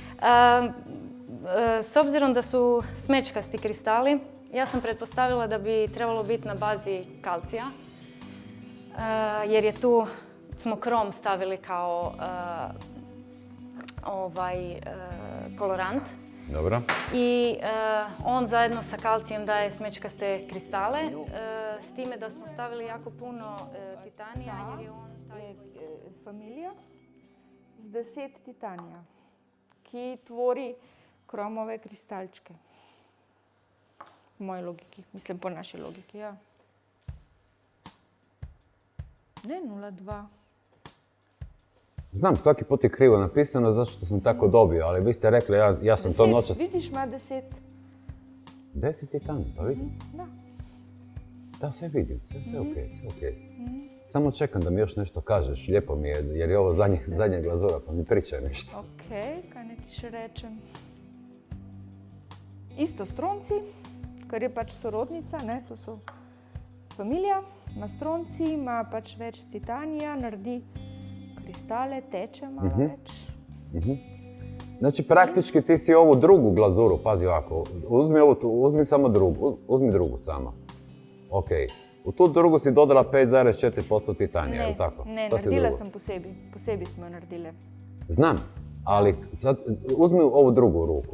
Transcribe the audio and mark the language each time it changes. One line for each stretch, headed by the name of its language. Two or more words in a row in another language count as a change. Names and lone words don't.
Croatian: S obzirom da su smećkasti kristali, ja sam pretpostavila da bi trebalo biti na bazi kalcija, jer je tu smo krom stavili kao kolorant. Dobro. I on zajedno sa kalcijem daje smećkaste kristale, s time da smo stavili jako puno titanija, jer je on taj...
Slovenian: Familija z 10 titanija, ki tvori kromove kristalčke. Po moji logiki, mislim po naši logiki, ja. Ne 0,2.
Croatian: Znam, svaki put je krivo napisano zato što sam tako dobio, ali vi ste rekli, ja sam to noćas... Vidiš, ima 10. 10 titanija, pa vidim. Da. Da, sve vidim, sve okej, sve okej. Samo čekam da mi još nešto kažeš, lijepo mi je, jer je ovo zadnja glazura, pa mi pričaj nešto. Ok,
Slovenian: kaj ne ti še rečem. Isto stronci, ker je pač sorodnica, ne, to so familija, ima stronci, ima pač več titanija, naredi kristale, teče malo več.
Croatian: Znači, praktički ti si ovu drugu glazuru, pazi ovako, uzmi samo drugu, uzmi drugu samo. Ok, u tu drugu si dodala 5,4% titanija, je li tako?
Slovenian: Ne, To si naredila
Croatian: drugu.
Slovenian: sam posebej smo jo naredile.
Croatian: Znam, ali sad uzmi ovu drugu ruku.